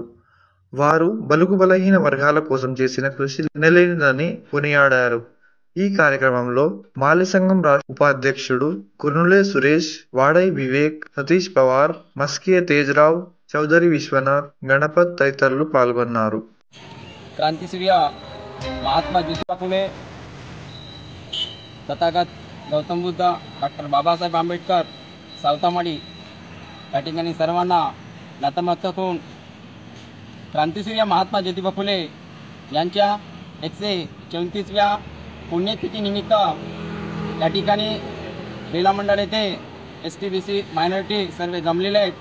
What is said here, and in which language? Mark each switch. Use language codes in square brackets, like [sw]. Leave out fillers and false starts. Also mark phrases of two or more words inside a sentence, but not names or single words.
[te] వారు బలుగు బలహీన వర్గాల కోసం చేసిన కృషి ఎనలేనిదని కొనియాడారు। ఈ కార్యక్రమంలో మాలీ సంఘం రాష్ట్ర ఉపాధ్యక్షుడు కుర్నులే సురేష్, వాడై వివేక్, సతీష్ పవార్, మస్కియ తేజరావు, చౌదరి విశ్వనాథ్, గణపత్ తదితరులు పాల్గొన్నారు। [mr] क्रांतिसूर्य महात्मा ज्योतिबा फुले, तथागत गौतम बुद्ध, डॉक्टर बाबासाहेब आंबेडकर, सावतामाळी या ठिकाणी सर्वांना नतमस्तक होऊन क्रांतिसूर्य महात्मा ज्योतिबा फुले यांच्या 134व्या पुण्यतिथीनिमित्त या ठिकाणी बेला मंडळ येथे STBC मायनॉरिटी सर्व जमलेले आहेत।